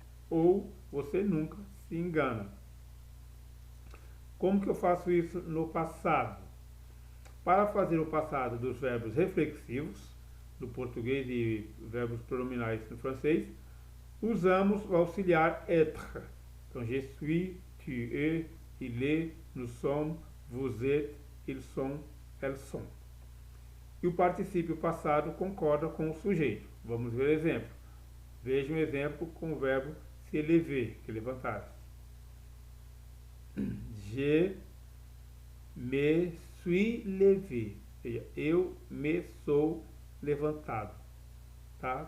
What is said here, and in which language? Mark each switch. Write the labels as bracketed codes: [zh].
[pt] Ou você nunca se engana. Como que eu faço isso no passado? Para fazer o passado dos verbos reflexivos, no português e verbos pronominais no francês, usamos o auxiliar être. Então, [fr] je suis, tu es, il est, nous sommes, vous êtes, ils sont, elles sont. [pt] E o particípio passado concorda com o sujeito. Vamos ver o exemplo. Veja um exemplo com o verbo se lever, que levantar-se. [fr] Je me suis levé. [pt] Ou seja, eu me sou levantado. Tá?